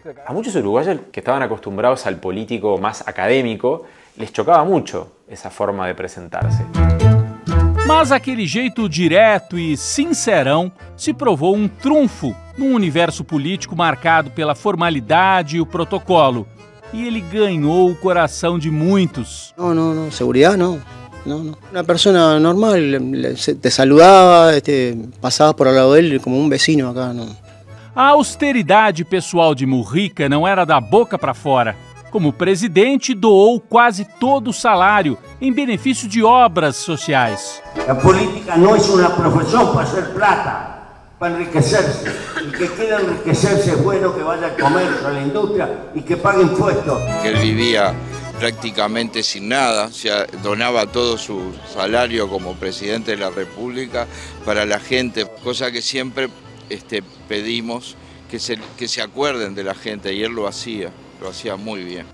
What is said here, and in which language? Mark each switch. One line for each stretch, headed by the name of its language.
Spanish: A muchos uruguayos que estaban acostumbrados al político más académico, les chocaba mucho esa forma de presentarse.
Portuguese: Mas aquele jeito direto e sincerão se provou um trunfo num universo político marcado pela formalidade e o protocolo. E ele ganhou o coração de muitos.
Spanish: No, seguridad no. Una persona normal, te saludaba, pasabas por al lado de él como un vecino acá, no.
Portuguese: A austeridade pessoal de Mujica não era da boca para fora. Como presidente, doou quase todo o salário em benefício de obras sociais. A política não é uma profissão para
Spanish: hacer plata, para enriquecerse. El que quiera enriquecerse es bueno que vaya al comercio, a la industria y que pague impuestos. Que él vivía prácticamente sin nada, o sea, donaba todo su salario como presidente de la República para la gente, cosa que siempre pedimos que se acuerden de la gente, y él lo hacía muy bien.